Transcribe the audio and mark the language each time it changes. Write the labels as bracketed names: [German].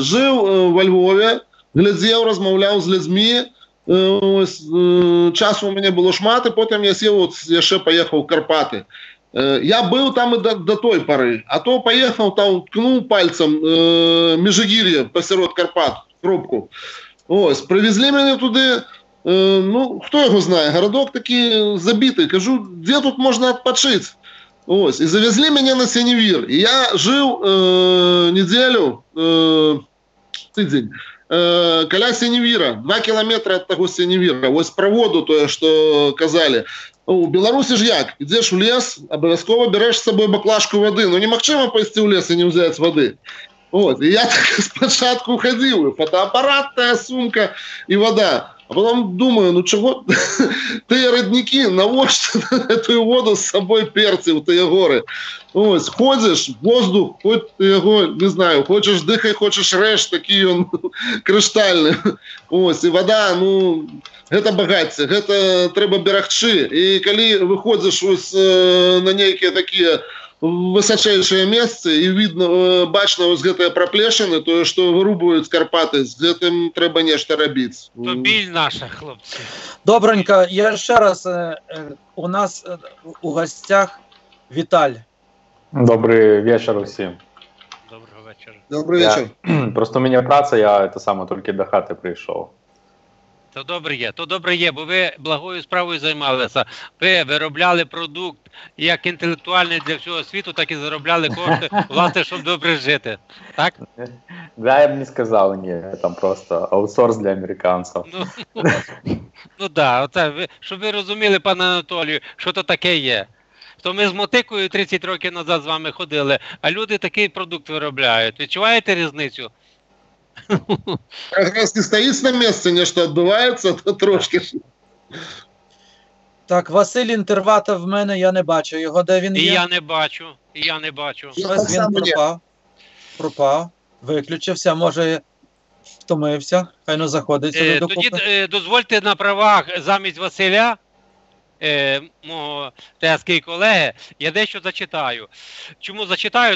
[Ukrainian] Жив во Львові, глядел, розмовляв з людьми. Ось, часу у мене було шмат, і потім я сів, я ще поїхав в Карпати. [Russian] Я был там и до той поры, а то поехал, там ткнул пальцем Межигір'я [Ukrainian] посеред Карпат, пробку. Ось, привезли мене туди, хто його знає, городок такий забитий. Кажу, де тут можна відпочити? Ось, і завезли мене на Синевир. І я жив неділю, тиждень, каля Синевира, 2 кілометри від того Синевира. Ось про воду, то, що казали. У Білорусі ж як? Ідеш в ліс, обов'язково береш з собою баклажку води. [Belarusian] Немагчыма пойти в ліс і не взяти води. [Ukrainian] От, і я так спочатку ходив, фотоапарат, та сумка і вода. А потім думаю, чого ті родники, навіщо цю воду з собою перці в ті гори? Ось, ходиш, воздух, хоч його, не знаю, хочеш дихай, хочеш реш, такий він криштальний. [Belarusian] Ось, і вода, гэта багацце, гэта трэба берагчы. І калі выходзіш ось на нейкія такія высачайшыя месцы і видно, бачна ось гэтыя праплешыны, тое, што вырубаюць Карпаты, з гэтым трэба нешта рабіць. [Ukrainian] То біль наша, хлопці. Добренько, я ще раз, у нас у гостях Віталь. Добрий вечір усім. Доброго вечора. Добрий вечір. Просто у мене праця, я тільки до хати прийшов. То добре є, бо ви благою справою займалися. Ви виробляли продукт як інтелектуальний для всього світу, так і заробляли кошти, власне, щоб добре жити. Так? Да, я б не сказав, ні, там просто аутсорс для американців. Так, щоб ви розуміли, пане Анатолію, що то таке є. То ми з мотикою 30 років назад з вами ходили, а люди такий продукт виробляють. Відчуваєте різницю? [Russian] Как раз не стоит на месте, нечто отбывается, то трошки. [Ukrainian] Так, Василь Інтервата в мене, я не бачу його, де він І є. я не бачу, і я не бачу. Щось він пропав, виключився, може втомився, хай не заходить сюди до Тоді купи. дозвольте на правах замість Василя, мого тезки колеги, я дещо зачитаю. Чому зачитаю?